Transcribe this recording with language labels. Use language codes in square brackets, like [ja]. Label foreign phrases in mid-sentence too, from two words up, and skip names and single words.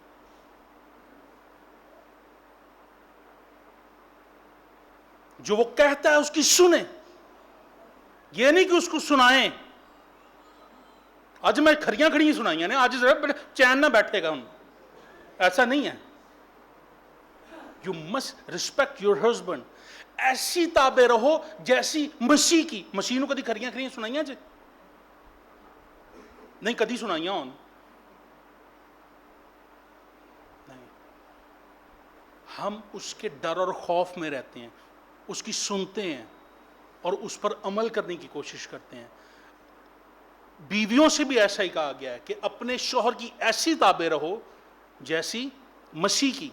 [ur] جو وہ کہتا ہے اس کی سنیں، یہ نہیں کہ اس کو سنائیں. [pa] آج میں کھڑیاں کھڑی سنائیاں نے، آج ذرا چین نہ بیٹھے گا ان، ایسا نہیں ہے. [en] You must respect your husband. [ur] ایسی تابع رہو جیسی مسیح کی. [pa] مسیح نو کدی کھریاں کھریاں سنائیاں جے؟ نہیں کدی سنائیاں ہون. نہیں. [ur] ہم اس کے ڈر اور خوف میں رہتے ہیں, اس کی سنتے ہیں اور اس پر عمل کرنے کی کوشش کرتے ہیں. بیویوں سے بھی ایسا ہی کہا گیا ہے کہ اپنے شوہر کی ایسی تابع رہو جیسی مسیح کی.